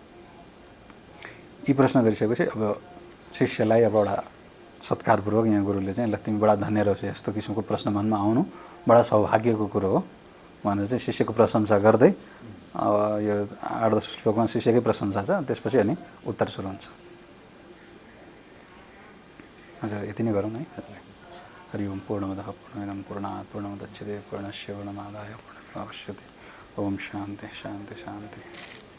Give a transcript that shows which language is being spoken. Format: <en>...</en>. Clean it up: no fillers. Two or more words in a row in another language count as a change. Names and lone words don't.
<ne>यी प्रश्न गरिसकेपछि अब शिष्यलाई अब एउटा सत्कारपूर्वक यहाँ गुरुले चाहिँ ल तिमी बडा धन्य रहेछ, यस्तो किसिमको प्रश्न मनमा आउनु बडा सौभाग्यको कुरो हो भनेर चाहिँ शिष्यको प्रशंसा गर्दै यो 8-10 श्लोकमा शिष्यकै प्रशंसा छ, त्यसपछि अनि उत्तर सुरु हुन्छ। हजुर यति नै गरौँ है।</ne> <sa>हरि ओम पूर्णमदः पूर्णमिदं पूर्णात् पूर्णमुदच्यते पूर्णस्य पूर्णमादाय पूर्णमेवावशिष्यते। ओम शान्ति शान्ति शान्ति।</sa>